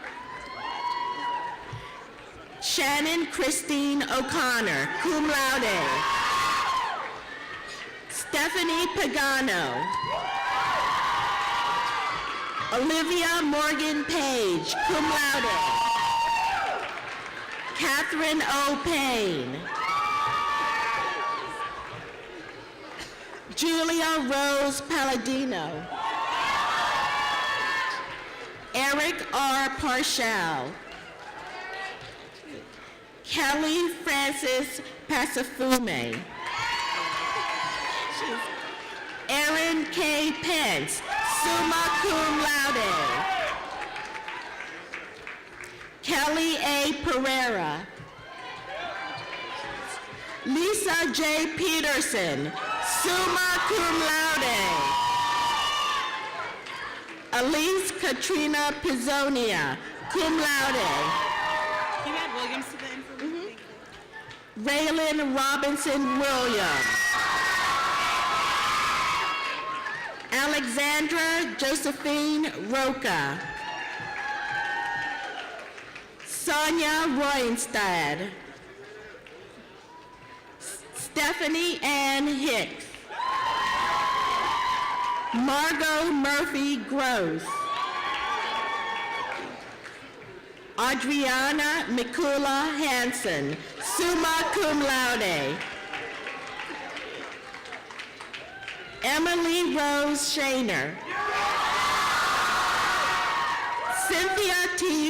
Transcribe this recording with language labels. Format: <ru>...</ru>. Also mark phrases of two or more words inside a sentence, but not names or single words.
<en>Shannon Christine O'Connor,</en> <la>cum laude.</la> <en>Stephanie Pagano. Olivia Morgan Page,</en> <la>cum laude.</la> <en>Catherine O. Payne. Julia Rose Palladino. Eric R. Parshall. Kelly Francis Pasafume. Erin K. Pence,</en> <la>summa cum laude.</la> <en>Kelly A. Pereira. Lisa J. Peterson,</en> <la>summa cum laude.</la> <en>Elise Katrina Pizzonia,</en> <la>cum laude.</la> <en>Can you add Williams to the information? Raylan Robinson Williams. Alexandra Josephine Roca. Sonia Roinstad. Stephanie Ann Hicks. Margot Murphy Gross. Adriana Mikula Hansen,</en> <la>summa cum laude.</la> <en>Emily Rose Shaner. Cynthia T.</en>